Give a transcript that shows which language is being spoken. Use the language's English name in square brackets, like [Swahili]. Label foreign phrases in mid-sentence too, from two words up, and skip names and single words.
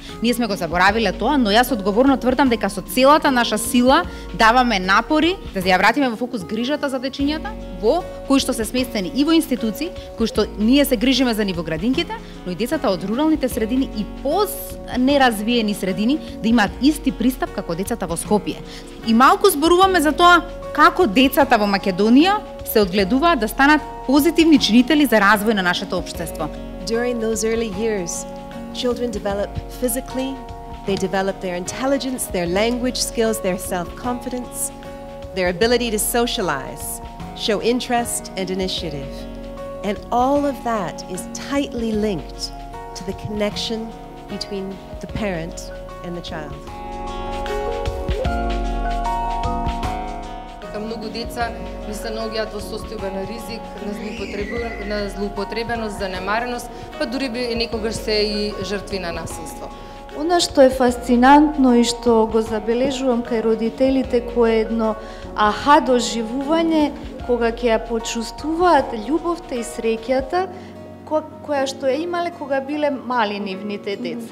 [Macedonian] Ние сме го заборавиле тоа, но јас одговорно тврдам дека со целата наша сила даваме напори да ја вратиме во фокус грижата за дечињата, во кои што се сместени и во институции, кои што ние се грижиме за нив во градинките, но и децата од руралните средини и неразвиени средини да имаат исти пристап како децата во Скопје. И малку зборуваме за тоа како децата во Македонија се одгледуваат да станат позитивни чинители за развој на нашето општество. [English] During those early years, children develop physically, they develop their intelligence, their language skills, their self-confidence, their ability to socialize, show interest and initiative. And all of that is tightly linked to the connection between the parent and the child. [Macedonian] Многу деца ни се наоѓаат во состојба на ризик, на злоупотребеност, занемареност, па дури би некогаш се и жртви на насилство. Она што е фасцинантно и што го забележувам кај родителите, кое е едно аха доживување, кога ќе ја почувствуваат љубовта и среќата која што ја имале кога биле мали нивните деца.